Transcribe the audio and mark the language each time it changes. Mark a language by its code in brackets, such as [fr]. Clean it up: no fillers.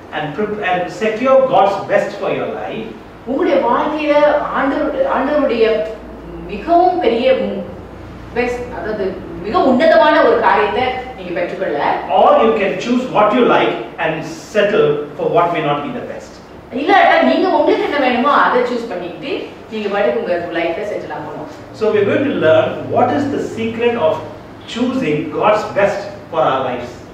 [en] And secure God's best for your life. [ta] உங்களுடைய வாழ்க்கையில ஆண்டவருடைய மிகவும் பெரிய பெஸ்ட், அதாவது மிக உன்னதமான ஒரு காரியத்தை நீங்க பெற்றுக்கொள்ள. [en] Or you can choose what you like and settle for what may not be the best. [ta] இல்லட்டா நீங்க உங்களுக்கு என்ன வேணுமோ அதை சூஸ் பண்ணிட்டு நீங்க பாட்டுக்கு உங்க லைஃப்ல செட்டில் ஆகணும். [en] So we are going to learn what is the secret of choosing God's best for our lives.